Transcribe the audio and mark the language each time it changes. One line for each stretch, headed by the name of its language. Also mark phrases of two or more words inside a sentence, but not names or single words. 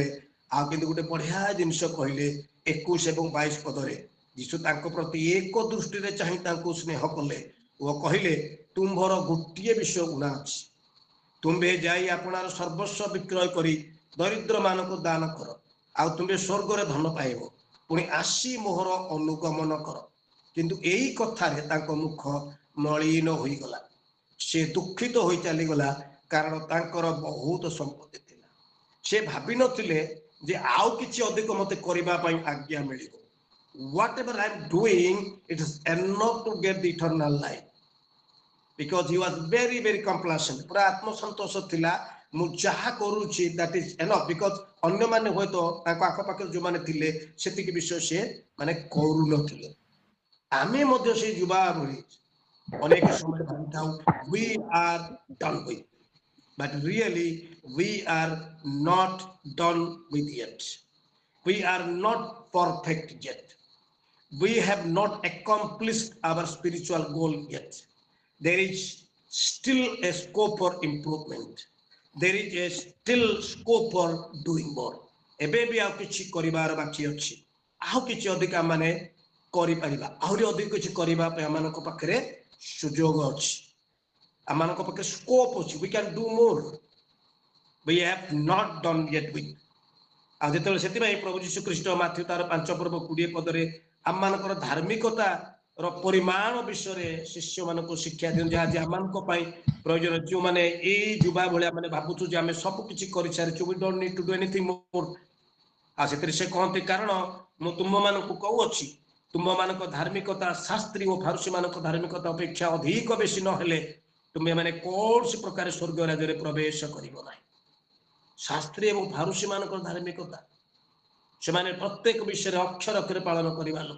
Odia: ଆଉ କିନ୍ତୁ ଗୋଟେ ବଢିଆ ଜିନିଷ କହିଲେ 21 ଏବଂ 22 ପଦରେ, ଯୀଶୁ ତାଙ୍କ ପ୍ରତି ଏକ ଦୃଷ୍ଟିରେ ଚାହିଁ ତାଙ୍କୁ ସ୍ନେହ କଲେ ଓ କହିଲେ, ତୁମ୍ଭର ଗୋଟିଏ ବିଷୟ ଗୁଣା ଅଛି, ତୁମ୍ଭେ ଯାଇ ଆପଣାର ସର୍ବସ୍ୱ ବିକ୍ରୟ କରି ଦରିଦ୍ର ମାନଙ୍କୁ ଦାନ କର, ଆଉ ତୁମ୍ଭେ ସ୍ୱର୍ଗରେ ଧନ ପାଇବ, ପୁଣି ଆସି ମୋହର ଅନୁଗମନ କର। କିନ୍ତୁ ଏଇ କଥାରେ ତାଙ୍କ ମୁଖ ମଳିନ ହୋଇଗଲା, ସେ ଦୁଃଖିତ ହୋଇ ଚାଲିଗଲା, କାରଣ ତାଙ୍କର ବହୁତ ସମ୍ପତ୍ତି ଥିଲା। ସେ ଭାବିନଥିଲେ ଯେ ଆଉ କିଛି ଅଧିକ ମତେ କରିବା ପାଇଁ ଆଜ୍ଞା ମିଳିବ।
English: whatever I am doing, it is enough to get the eternal life, because he was very very complacent।
Odia: ପୁରା ଆତ୍ମସନ୍ତୋଷ ଥିଲା, ମୁଁ ଯାହା କରୁଛି
English: that is enough, because
Odia: ଅନ୍ୟମାନେ ହୁଏତ ତାଙ୍କ ଆଖପାଖରେ ଯେଉଁମାନେ ଥିଲେ ସେତିକି ବିଷୟ ସେ ମାନେ କରୁନଥିଲେ। ଆମେ ମଧ୍ୟ ସେଇ ଯୁବା ଭଳି ଅନେକ ସମୟ ଭାବିଥାଉ
English: we are done with, but really we are not done with yet, we are not perfect yet, we have not accomplished our spiritual goal yet, there is still a scope for improvement, there is a still scope for doing more।
Odia: ଏବେ ବି ଆଉ କିଛି କରିବାର ବାକି ଅଛି, ଆଉ କିଛି ଅଧିକ ମାନେ କରିପାରିବା, ଆହୁରି ଅଧିକ କିଛି କରିବା ପାଇଁ ଆମମାନଙ୍କ ପାଖରେ ସୁଯୋଗ ଅଛି, ଆମମାନଙ୍କ ପାଖରେ ସ୍କୋପ ଅଛି,
English: we can do more, we have not done yet with।
Odia: ଆଉ ଯେତେବେଳେ ସେଥିପାଇଁ ପ୍ରଭୁ ଯୀଶୁ ଖ୍ରୀଷ୍ଟ ମାଥ୍ୟୁ ତାର 5 ପର୍ବ 20 ପଦରେ ଆମମାନଙ୍କର ଧାର୍ମିକତାର ପରିମାଣ ବିଷୟରେ ଶିଷ୍ୟମାନଙ୍କୁ ଶିକ୍ଷା ଦିଅନ୍ତି, ଯାହା ଯେ ଆମମାନଙ୍କ ପାଇଁ ପ୍ରୟୋଜନ। ଯେଉଁମାନେ ଏଇ ଯୁବା ଭଳିଆ ମାନେ ଭାବୁଛୁ ଯେ ଆମେ ସବୁ କିଛି କରିସାରିଛୁ,
English: we don't need to do anything more।
Odia: ଆଉ ସେଥିରେ ସେ କହନ୍ତି, କାରଣ ମୁଁ ତୁମମାନଙ୍କୁ କହୁଅଛି, ତୁମମାନଙ୍କ ଧାର୍ମିକତା ଶାସ୍ତ୍ରୀ ଓ ଫାରୁସୀମାନଙ୍କ ଧାର୍ମିକତା ଅପେକ୍ଷା ଅଧିକ ବେଶୀ ନହେଲେ ତୁମେ ମାନେ କୌଣସି ପ୍ରକାର ସ୍ୱର୍ଗ ରାଜ୍ୟରେ ପ୍ରବେଶ କରିବ ନାହିଁ। ଶାସ୍ତ୍ରୀ ଏବଂ ଫାରୁସୀ ମାନଙ୍କର ଧାର୍ମିକତା, ସେମାନେ ପ୍ରତ୍ୟେକ ବିଷୟରେ ଅକ୍ଷର ଅକ୍ଷରେ ପାଳନ କରିବା ଲୋକ।